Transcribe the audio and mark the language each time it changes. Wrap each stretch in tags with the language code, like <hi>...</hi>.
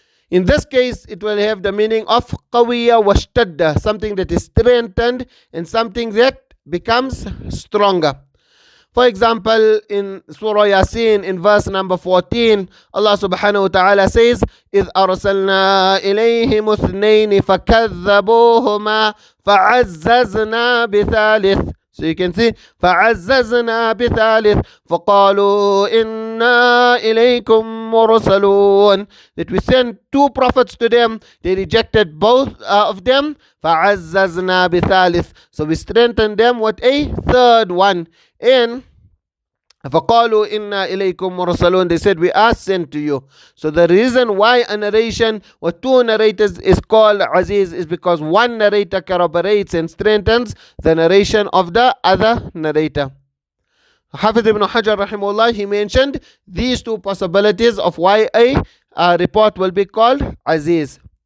<en>In this case, it will have the meaning of Qawiya washtadda, something that is strengthened and something that becomes stronger. For example, in Surah Yasin, in verse number 14, Allah subhanahu wa ta'ala says, إِذْ أَرْسَلْنَا إِلَيْهِمُ اثْنَيْنِ فَكَذَّبُوهُمَا فَعَزَّزْنَا بِثَالِثٍ.</en> <ar>So you can see, فَعَزَّزْنَا بِثَالِثٍ فَقَالُوا إِنَّا إِلَيْكُمْ مُرْسَلُونَ.</ar> <en>That we sent two prophets to them, they rejected both of them.</en> <ar>فَعَزَّزْنَا بِثَالِثٍ.</ar> <en>So we strengthened them with a third one.</en> <ar>And فَقَالُوا إِنَّا إِلَيْكُمْ مُرْسَلُونَ.</ar> <en>They said, we are sent to you. So the reason why a narration with two narrators is called Azīz is because one narrator corroborates and strengthens the narration of the other narrator. Hafiz ibn Hajar rahimahullah, he mentioned these two possibilities of why a report will be called Azīz.</en>